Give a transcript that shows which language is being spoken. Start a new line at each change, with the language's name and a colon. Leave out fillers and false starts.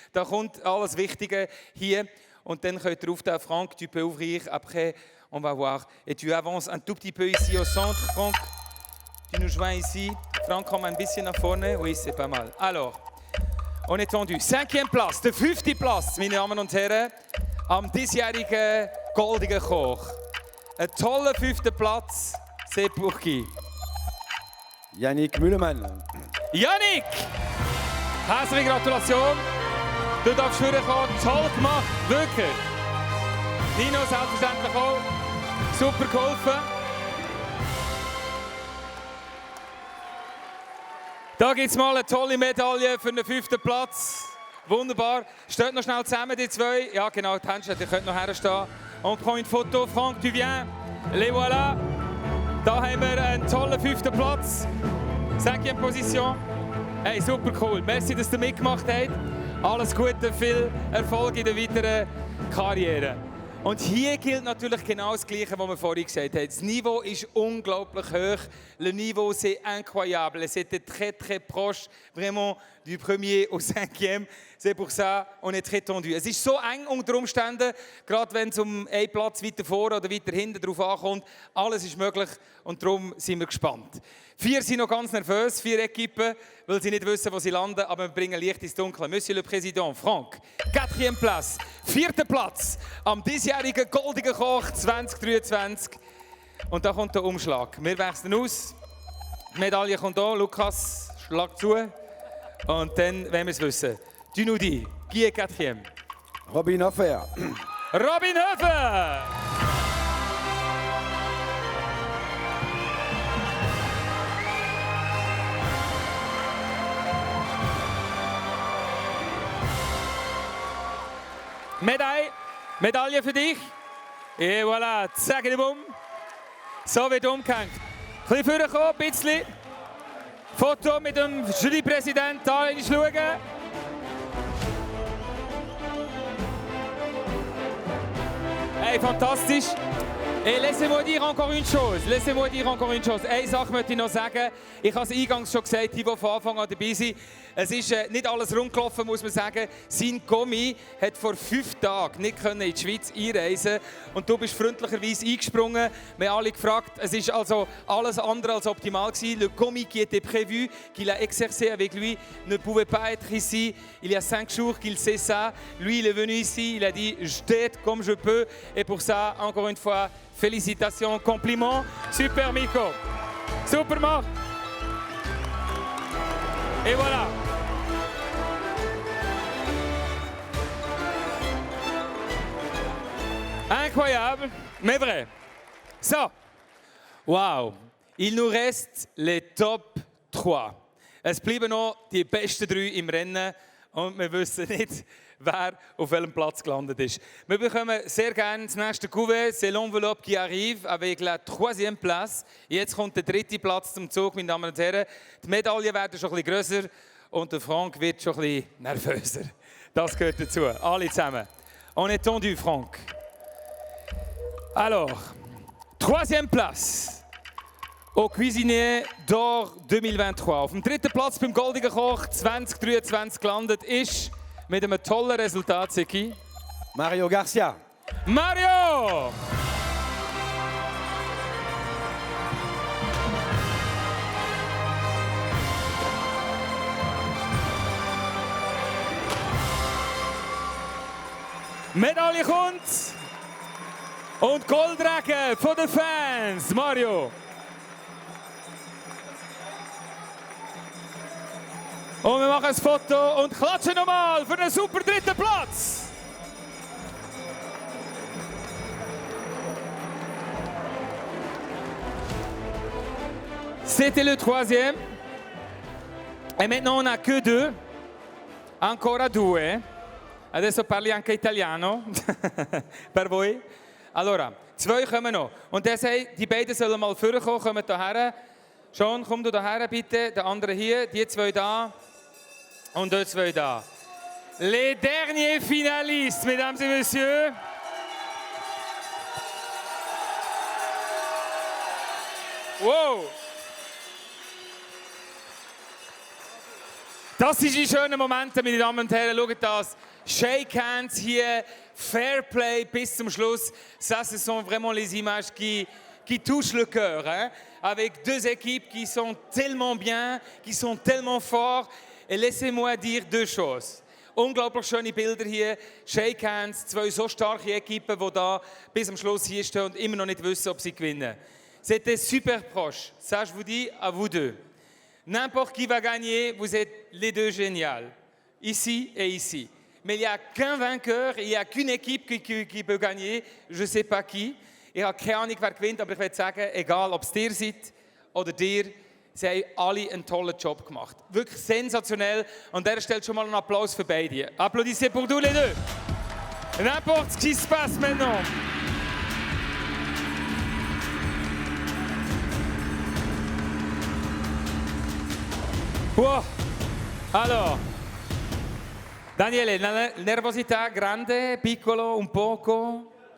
German: Da kommt alles Wichtige hier. Und dann könnt ihr aufstehen.
French: Franck, tu peux ouvrir. Après, on va voir. Et tu avances un tout petit peu ici au centre. Franck, tu nous joins ici.
German: Franck, komm ein bisschen nach vorne.
French: Oui, c'est pas mal. Alors. On est tendu. 5e
German: Platz, der
French: 5.
German: Platz, meine Damen und Herren, am diesjährigen Goldigen Koch. Ein toller 5. Platz,
French: c'est pour qui?
German: Yannick Müllemann. Yannick! Herzliche Gratulation. Du darfst vorkommen. Toll gemacht, wirklich. Nino selbstverständlich auch. Super geholfen. Da gibt es mal eine tolle Medaille für den 5. Platz. Wunderbar. Steht noch schnell zusammen, die zwei. Ja, genau, die Hände, ihr könnt noch herstehen.
French: On prend une photo. Franck, tu viens. Les voilà.
German: Da haben wir einen tollen 5. Platz. 5e Position. Hey, super cool. Merci, dass ihr mitgemacht habt. Alles Gute, viel Erfolg in der weiteren Karriere. Und hier gilt natürlich genau das Gleiche, was wir vorhin gesagt haben. Das Niveau ist unglaublich hoch.
French: Le niveau, c'est incroyable. C'était très, très proche, vraiment, du premier au cinquième. C'est pour ça, on est très tendu.
German: Es ist so eng unter Umständen, gerade wenn es um einen Platz weiter vorne oder weiter hinten drauf ankommt. Alles ist möglich und darum sind wir gespannt. 4 sind noch ganz nervös, 4 Equipen, weil sie nicht wissen, wo sie landen, aber wir bringen Licht ins Dunkle.
French: Monsieur le Président, Franck, 4.
German: Platz, 4. Platz am diesjährigen Goldigen Koch 2023. Und da kommt der Umschlag. Wir wechseln aus. Die Medaille kommt hier. Lukas, schlag zu. Und dann wollen wir es wissen.
French: Tu nous dis, qui est 4e? Robin Hofer. Robin Hofer!
German: Medaille für dich.
French: Et voilà,
German: zack, bumm. So wird umgehängt. Ein bisschen vorkommen, ein bisschen. Foto mit dem Jurypräsidenten, da schauen. Hey, fantastisch.
French: Et laissez-moi dire encore une chose.
German: Eine Sache möchte ich noch sagen. Ich habe es eingangs schon gesagt, die von Anfang an dabei sind. Es ist nicht alles rund gelaufen, muss man sagen. Sein Kommi hat vor 5 Tagen nicht in die Schweiz einreisen und du bist freundlicherweise eingesprungen. Wir haben alle gefragt, es ist also alles andere als optimal gewesen.
French: Le Kommi qui était prévu, qu'il a exercé avec lui, ne pouvait pas être ici. Il y a 5 jours qu'il sait ça. Lui, il est venu ici, il a dit « je t'aide comme je peux ». Et pour ça, encore une fois, félicitations, compliments. Super Miko. Super Marc. Et voilà. Incroyable, mais vrai.
German: So, wow.
French: Il nous reste les top 3.
German: Es bleiben noch die besten 3 im Rennen und wir wissen nicht, wer auf welchem Platz gelandet ist. Wir bekommen sehr gerne das nächste Couvert.
French: C'est l'enveloppe qui arrive avec la 3e place.
German: Jetzt kommt der 3. Platz zum Zug, meine Damen und Herren. Die Medaillen werden schon ein bisschen grösser und der Franck wird schon ein bisschen nervöser. Das gehört dazu. Alle zusammen.
French: On est tendu,
German: Franck.
French: Alors, 3e place au Cuisinier d'Or 2023.
German: Auf dem 3. Platz beim Goldigen Koch 2023 gelandet ist mit einem tollen Resultat, Seki. Mario Garcia. Mario! Medaille kommt! Und Goldrake von den Fans, Mario! Und wir machen ein Foto und klatschen nochmal für den super 3. Platz!
French: C'était le 3e. Et maintenant on n'a que 2.
Italian: Ancora 2. Adesso parli anche italiano. Per voi. Allora, 2
German: kommen noch. Und der sagt, die beiden sollen mal vorkommen, kommen hierher. Sean, komm du hierher bitte. Der andere hier, die 2 da. Und die 2 da.
French: Les derniers finalistes, mesdames et messieurs. Wow!
German: Das sind die schönen Momente, meine Damen und Herren. Schaut das. Shake hands hier, Fair Play bis zum Schluss.
French: Ça, ce sont vraiment les images qui touchent le cœur. Hein? Avec 2 équipes qui sont tellement bien, qui sont tellement fortes. Et laissez-moi dire 2 choses.
German: Unglaublich schöne Bilder hier. Shake hands, 2 so starke Equipen, die da bis am Schluss hier stehen und immer noch nicht wissen, ob sie gewinnen.
French: C'était super proche. Ça, je vous dis à vous 2. N'importe qui va gagner, vous êtes les 2 géniales. Ici et ici. Mais il n'y a qu'un vainqueur, il n'y a qu'une équipe qui peut gagner. Je ne sais pas qui.
German: Ich habe keine Ahnung, wer gewinnt, aber ich würde sagen, egal ob es dir seid oder dir, sie haben alle einen tollen Job gemacht. Wirklich sensationell. Und der stellt schon mal einen Applaus für beide.
French: Applaudissez pour tous les deux. N'importe ce qui se passe maintenant.
Italian: Wow. Alors, Daniele, nervosità grande, piccolo, un poco?